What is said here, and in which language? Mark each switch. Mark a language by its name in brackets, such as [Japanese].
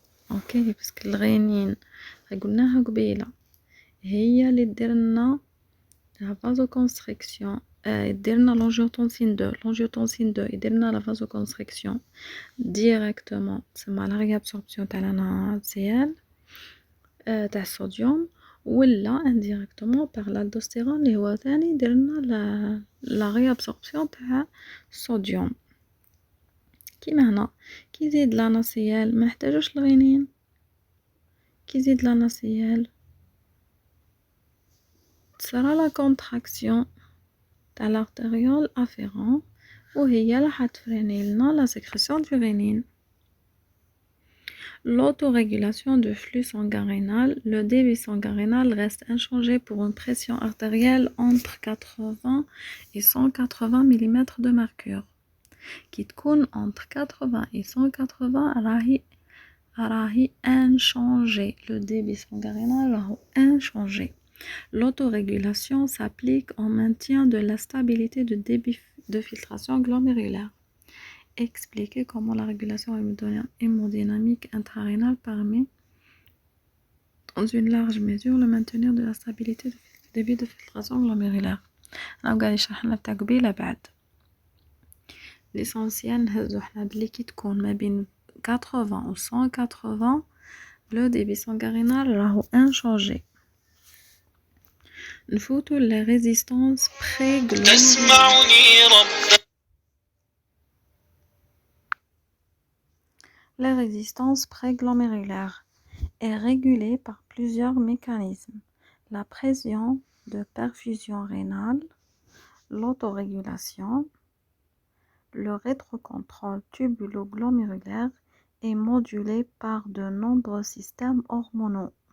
[French] Ok, parce que le rénine, [Arabic] قلناها قبيلة هي اللي تديرلنا la vasoconstriction يديرلنا l'angiotensin 2 l'angiotensin 2 يديرلنا [French] la vasoconstriction directement [Arabic] تسمى la réabsorption تاع la NaCl تاع الصوديوم [French] ولا indirectement par l'aldostérone [Arabic] اللي هو ثاني يديرلنا la réabsorption تاع الصوديوم. كيما هنا كي يزيد لا NaCl ما نحتاجوش الغينين كي يزيد لا NaCl تصرى لا contraction تاع l'artériole afférent وهي راح تفريني لنا la sécrétion du rénine. [French] L'autorégulation du flux sanguin rénal. Le débit sanguin rénal reste inchangé pour une pression artérielle entre 80 et 180 mm de mercure. qui [Arabic] تكون [French] entre 80 et 180 [Arabic] راهي [French] inchangé. Le débit sanguin rénal [Arabic] راهو [French] inchangé. L'autorégulation s'applique au maintien de la stabilité du débit de filtration glomérulaire. Expliquer comment la régulation hémodynamique intrarénale permet dans une large mesure le maintenir de la stabilité du débit de filtration glomérulaire. [Arabic] أنا قاعد يشرح لنا تاع قبيلة بعد. [French] L'essentiel [Arabic] نهزو حنا بلي كي تكون ما بين 80 و 180 [French] le débit sanguin rénal [Arabic] راهو inchangé. نفوتو les résistances pré-glomérulaires. [French] La résistance préglomérulaire est régulée par plusieurs mécanismes. La pression de perfusion rénale, l'autorégulation, le rétrocontrôle tubulo-glomérulaire est modulé par de nombreux systèmes hormonaux.